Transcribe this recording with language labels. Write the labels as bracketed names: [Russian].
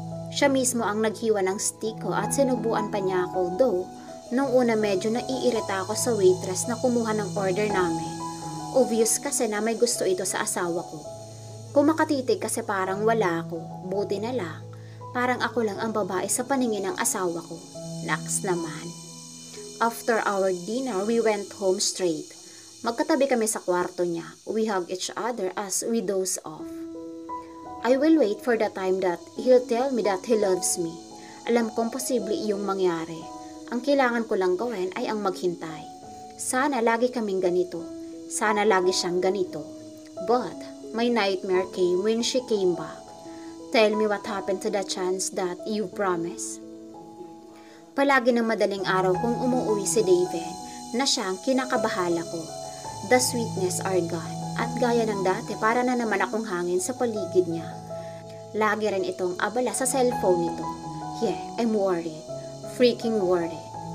[Filipino] Siya mismo ang naghiwa ng stick ko at sinubuan pa niya ako, though nung una medyo naiirita ako sa waitress na kumuha ng order namin. Obvious kasi na may gusto ito sa asawa ko. Kumakatitig kasi parang wala ako, buti na lang. Parang ako lang ang babae sa paningin ng asawa ko. Naks naman. [English] After our dinner, we went home straight. [Filipino] Magkatabi kami sa kwarto niya. [English] We hug each other as we doze off. I will wait for the time that he'll tell me that he loves me. [Filipino] Alam kong posible iyong mangyari. Ang kailangan ko lang gawin ay ang maghintay. Sana lagi kaming ganito. Sana lagi siyang ganito. [English] But my nightmare came when she came back. Tell me what happened to the chance that you promised. [Filipino] Palagi ng madaling araw kung umuwi si Daven na siyang kinakabahala ko. [English] The sweetness are gone. [Filipino] At gaya ng dati, para na naman akong hangin sa paligid niya. Lagi rin itong abala sa cellphone nito. [English] Yeah, I'm worried. Freaking worried.